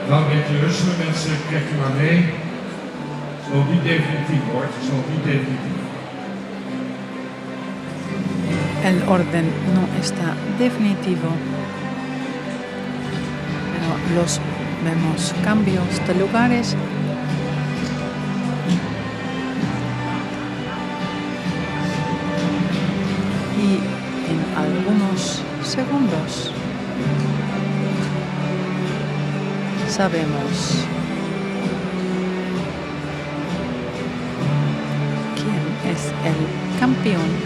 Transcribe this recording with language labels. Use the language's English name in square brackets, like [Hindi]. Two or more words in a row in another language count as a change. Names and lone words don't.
[Dutch] een beetje rustig mensen, krijg je maar mee. Het is nog niet definitief hoor, het is nog niet definitief. [Spanish] El orden no está definitivo, pero vemos cambios de lugares. Y en algunos segundos sabemos quién es el campeón.